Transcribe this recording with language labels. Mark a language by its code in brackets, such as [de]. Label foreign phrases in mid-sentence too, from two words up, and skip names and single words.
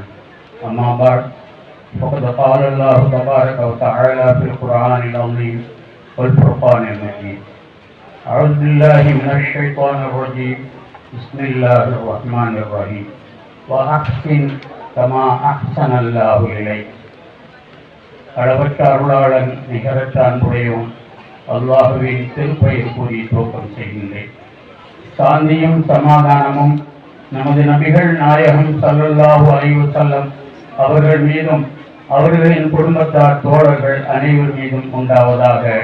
[ar] أما بعد، فقد قال الله تبارك وتعالى في القرآن العظيم والفرقان المجيد: أعوذ بالله من الشيطان الرجيم. بسم الله الرحمن الرحيم. وأحسن كما أحسن الله إليك. [ta] அளவற்ற அருளாளன் நிகரற்ற அன்புடையவன் அல்லாஹுவின் திருப்பெயர் கூறி துவக்கம் செய்கின்றேன். சாந்தியும் சமாதானமும் நமது நபிகள் நாயகம் [ar] صلى الله عليه وسلم [ta] அவர்கள் மீதும் அவர்களின் குடும்பத்தார் தோழர்கள் அனைவர் மீதும் உண்டாவதாக.